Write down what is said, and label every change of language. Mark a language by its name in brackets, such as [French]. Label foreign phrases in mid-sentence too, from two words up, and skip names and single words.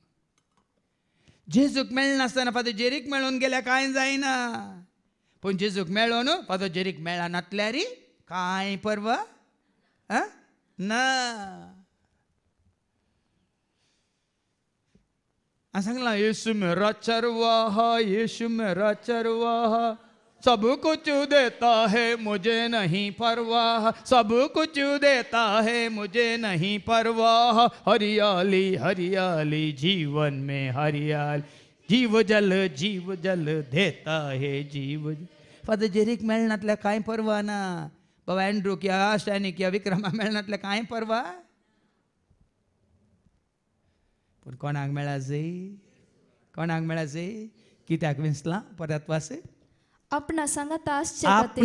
[Konkani] जेजूक मेळनासतना फादर जेरीक मेळोन गेल्या कांय जायना. पूण जेजूक मेळोन फादर जेरीक मेळ्ळा नातल्यार कांय परवा ना. हांवें सांगलां [Hindi] येशू मेरा चरवाहा, येशू मेरा चरवाहा, सब कुछ देता है मुझे नहीं परवाह, सब कुछ देता है मुझे नहीं परवाह. हरियाली हरियाली जीवन में हरियाली, जीव जल देता है जीव. [Konkani] फादर जेरीक मेळनातल्या कांय परवा ना. बाबा एंड्रूक या स्टॅनिक या विक्रमा मेळनातल्या कांय परवा. पूण कोणाक मेळा जाय, कोणाक मेळा जाय. कित्याक विंसलां परत वास. आपणा सांगाता आसचे खातीर,